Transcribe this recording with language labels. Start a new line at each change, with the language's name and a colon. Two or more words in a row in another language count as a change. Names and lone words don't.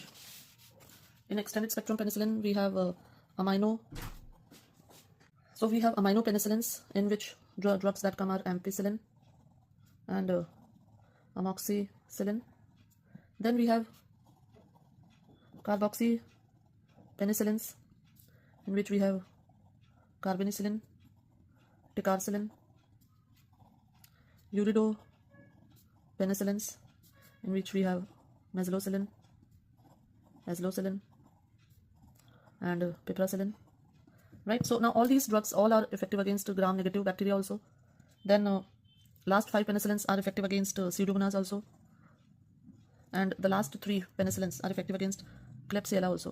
English: In extended spectrum penicillin, we have aminopenicillins, in which drugs that come are ampicillin and amoxicillin. Then we have carboxypenicillins, in which we have carbonicillin, ticarcillin, uridopenicillin, penicillins, in which we have methicillin, azlocillin, and piperacillin. Right, so now all these drugs all are effective against gram-negative bacteria also. Then last 5 penicillins are effective against pseudomonas also, and the last 3 penicillins are effective against Klebsiella also.